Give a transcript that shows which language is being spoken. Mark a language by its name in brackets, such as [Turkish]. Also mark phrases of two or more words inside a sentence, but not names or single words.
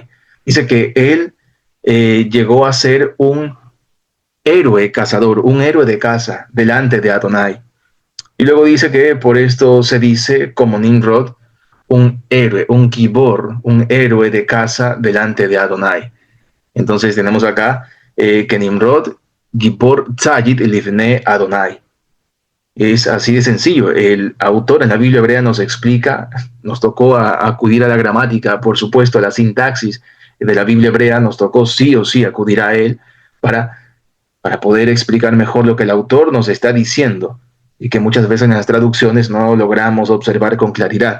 [Spanish] Dice que él llegó a ser un héroe cazador, un héroe de caza delante de Adonai. Y luego dice que por esto se dice como Nimrod, un héroe, un gibor, un héroe de caza delante de Adonai. Entonces tenemos acá que Nimrod, [Hebrew] גיבור ציד לפני אדוני. [Spanish] Es así de sencillo. El autor en la Biblia hebrea nos explica, nos tocó acudir a la gramática, por supuesto, a la sintaxis de la Biblia hebrea, nos tocó sí o sí acudir a él para poder explicar mejor lo que el autor nos está diciendo y que muchas veces en las traducciones no logramos observar con claridad.